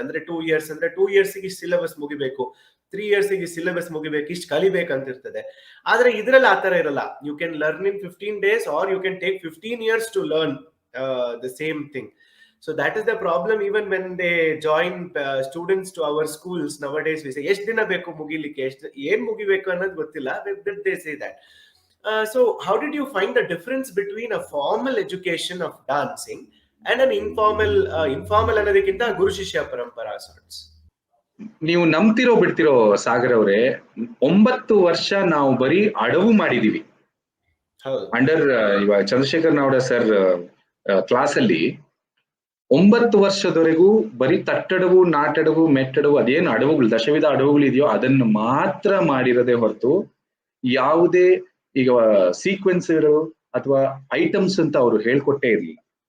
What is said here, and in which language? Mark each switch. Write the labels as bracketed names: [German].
[Kannada] ಅಂದ್ರೆ 2 years ಅಂದ್ರೆ 2 years ಗೆ ಸಿಲೆಬಸ್ ಮುಗಿಬೇಕು, 3 years ಗೆ ಸಿಲೆಬಸ್ ಮುಗಿಬೇಕು, ಇಷ್ಟು ಕಲಿಬೇಕಂತ ಇರ್ತದೆ. ಆದ್ರೆ ಇದ್ರಲ್ಲಿ ಆತರ ಇರಲ್ಲ. [English] You can learn in 15 days or you can take 15 years to learn the same thing. So that is the problem. Even when they join students to our schools nowadays, we say [Kannada] ಎಷ್ಟು ದಿನ ಬೇಕು ಮುಗಿಲಿಕ್ಕೆ, ಏನ್ ಮುಗಿಬೇಕು ಅನ್ನೋದು ಗೊತ್ತಿಲ್ಲ, [English] they say that. So how did you find the difference between a formal education of dancing and an informal [Kannada] ಅನ್ನೋದಕ್ಕಿಂತ ಗುರು ಶಿಷ್ಯ ಪರಂಪರಾ [English] sorts? [Kannada] ನೀವು ನಂಬ್ತಿರೋ ಬಿಡ್ತಿರೋ ಸಾಗರ್ ಅವರೇ, 9 ವರ್ಷ ನಾವು ಬರೀ ಅಡವು ಮಾಡಿದೀವಿ. ಅಂಡರ್ ಇವಾಗ ಚಂದ್ರಶೇಖರ್ ನಾವಡ ಸರ್ ಕ್ಲಾಸ್ ಅಲ್ಲಿ 9 ವರ್ಷದವರೆಗೂ ಬರೀ ತಟ್ಟಡವು, ನಾಟಡವು, ಮೆಟ್ಟಡವು, ಅದೇನು ಅಡವುಗಳು, ದಶವಿಧ ಅಡವುಗಳು ಇದೆಯೋ ಅದನ್ನು ಮಾತ್ರ ಮಾಡಿರದೆ ಹೊರತು ಯಾವುದೇ ಈಗ ಸೀಕ್ವೆನ್ಸ್ ಅಥವಾ ಐಟಮ್ಸ್ ಅಂತ ಅವರು ಹೇಳ್ಕೊಟ್ಟೇ ಇರಲಿಲ್ಲ.